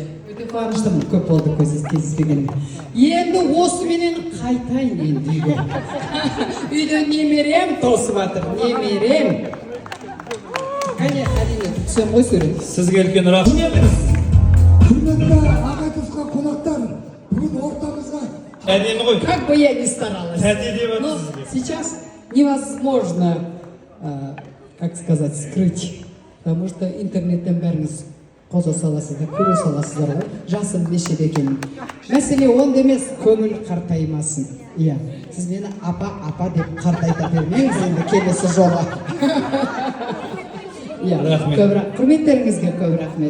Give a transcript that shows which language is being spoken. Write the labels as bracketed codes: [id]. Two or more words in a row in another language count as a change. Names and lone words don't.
[kk] Өте қуаныштымын, көп болды кездеспегеніме. Енді осыменен қайтайын енді үйге. Үйде немерем тосып жатыр, немерем. Қане, әрине, түсем ғой сурет. Сізге үлкен рахмет. Құрметті Ағайқызға қонақтар, бүгін ортамызға Әдемі ғой. [ru] Как бы я ни старалась. Но сейчас невозможно, как сказать, скрыть. Потому что [kk] интернеттен бәріңіз қоза саласыздар, көре саласыздар ғой, жасым нешеде екенін. Мәселе онда емес, көңіл қартаймасын. Иә, сіз мені апа деп қартайта бермеңіз енді келесі жолға. Иә, құрметтеріңізге көп рахмет.